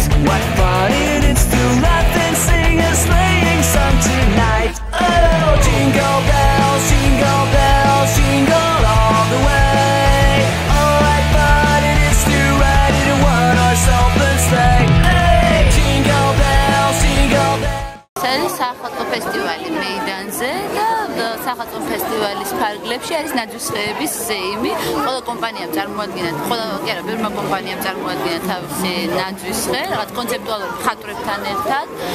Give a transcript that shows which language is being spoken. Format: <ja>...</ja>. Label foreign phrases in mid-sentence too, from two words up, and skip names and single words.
<en>What fun it is to laugh and sing a sleighing song tonight. Oh, jingle bells, jingle bells, jingle all the way. Oh, what fun it is to ride in a one-horse open sleigh.</en> <ka>სახალხო ფესტივალი მეიდანზე და სახალხო ფესტივალის ფარგლებში არის ნაძვისხეების ზეიმი. ყველა კომპანიამ წარმოადგენდა, ბევრმა კომპანიამ წარმოადგენდა თავისი ნაძვისხე, რაღაც კონცეპტუალურ მხატვრებთან ერთად</ka>